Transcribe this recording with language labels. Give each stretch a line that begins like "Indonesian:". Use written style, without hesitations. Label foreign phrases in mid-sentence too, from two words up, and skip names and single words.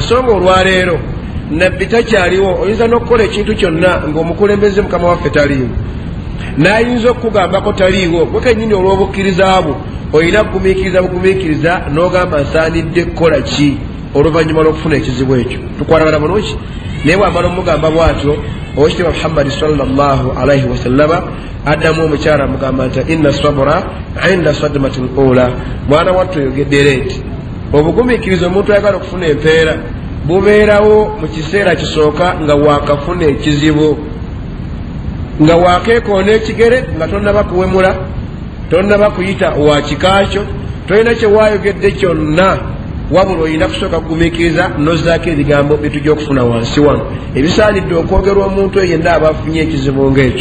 Ganda: So nga olwaleero nabbi takyaliwo, oyinza n'okukola ekintu kyonna ng'omukulembeze mukama waffe taliiwo, n'ayinza okukugambako taliiwo, gwe kennyini olw'obukkiriza bwo olina kugumiikiriza bugumiikiriza n'ogamba nsaanidde kukola ki oluvannyuma lw'okufuna ekizibu ekyo. Tukwatagana bulungi. naye bw'amala omugamba bw'atyo owekitiibwa Muhammadi
Arabic: صلى الله عليه وسلم
Ganda: addamu omukyala amugamba nti
Arabic: إنما الصبر عند الصدمة الأولى,
Ganda: mwana wattu oyogedde nti obugumiikiriza omuntu ayagala okufuna empeera bubeerawo mu kiseera kisooka nga waakafuna ekizibu, nga waakeekoona ekigere nga tonnaba kuwemula, tonnaba kuyita wa kikaakyo, tolina kye waayogedde kyonna, wabula olina kusooka kugumiikiriza nozzaako ebigambo bitujja okufuna wansi wano ebisaanidde okwogerwa omuntu eyo yenna aba afunye ekizibu ng'ekyo.